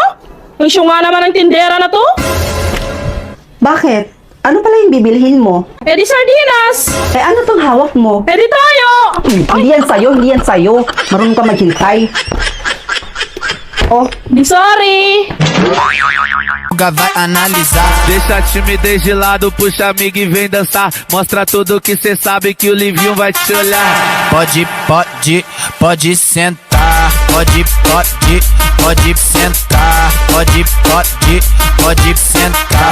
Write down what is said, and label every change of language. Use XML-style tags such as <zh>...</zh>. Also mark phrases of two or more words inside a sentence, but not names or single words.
<tl>Ang syunga naman ng tindera na to. Bakit? Ano pala yung bibilhin mo? Eh di sardinas. Eh, ano tong hawak mo? Eh di tayo. Hindi yan sa'yo. Marunong ka maghintay. Oh, Di sorry.</tl> <pt>Vai analisar. Deixa a timidez de lado, puxa amigo e vem dançar. Mostra tudo que cê sabe que o Livinho vai te olhar. Pode sentar. Pode sentar. Pode sentar.</pt>